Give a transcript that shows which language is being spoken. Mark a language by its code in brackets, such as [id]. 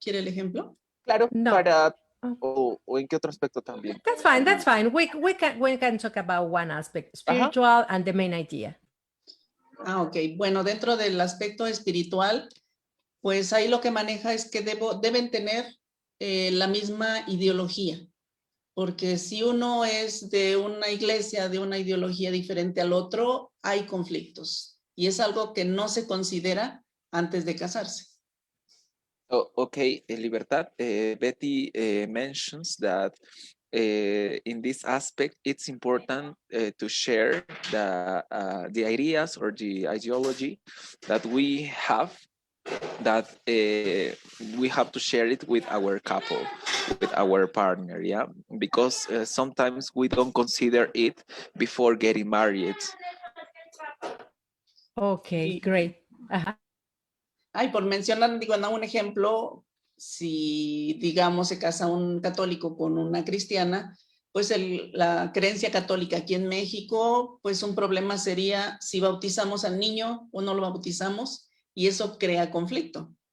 [es] ¿Quiere el ejemplo? Claro, No. para... O en qué otro aspecto también. [en] That's fine, that's fine. We can talk about one aspect, spiritual, and the main idea. Ah, ok. [es] Bueno, dentro del aspecto espiritual, pues ahí lo que maneja es que deben tener la misma ideología. Porque si uno es de una iglesia, de una ideología diferente al otro, hay conflictos. Y es algo que no se considera antes de casarse. [en] Okay, Libertad, Betty mentions that in this aspect, it's important to share the ideas or the ideology that we have, that we have to share it with our couple, with our partner, yeah? Because sometimes we don't consider it before getting married. Okay, great. [es] Ay, por mencionar, digo, no, un ejemplo, si, digamos, se casa un católico con una cristiana, pues la creencia católica aquí en México, pues un problema sería si bautizamos al niño o no lo bautizamos, y eso crea conflicto.